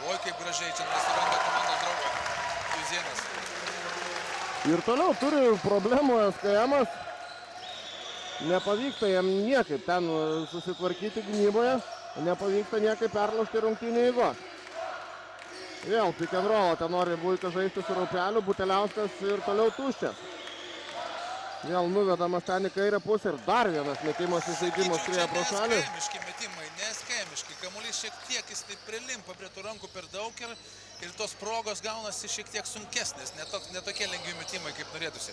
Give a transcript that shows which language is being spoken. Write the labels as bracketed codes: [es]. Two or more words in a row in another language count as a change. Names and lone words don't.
[lt] Oi, kaip gražiai čia nesuranda komandos draugo Juzienas. Ir toliau turi problemų Eskėjimas. Nepavyksta jam niekaip ten susitvarkyti gynyboje, nepavyksta niekaip perlaužti rungtynių eigos. Vėl [en] pick and roll, [lt] ten nori Buika žaisti su Raupeliu, Buteliauskas ir toliau tuščias. Vėl nuvedamas ten į kairę pusę ir dar vienas metimas iš žaidimo skrieja pro šalį. Neskėmiški metimai, neskėmiški. Kamuolys šiek tiek jis taip prilimpa prie tų rankų per daug ir tos progos gaunasi šiek tiek sunkesnės, ne tokie lengvi metimai kaip norėtųsi.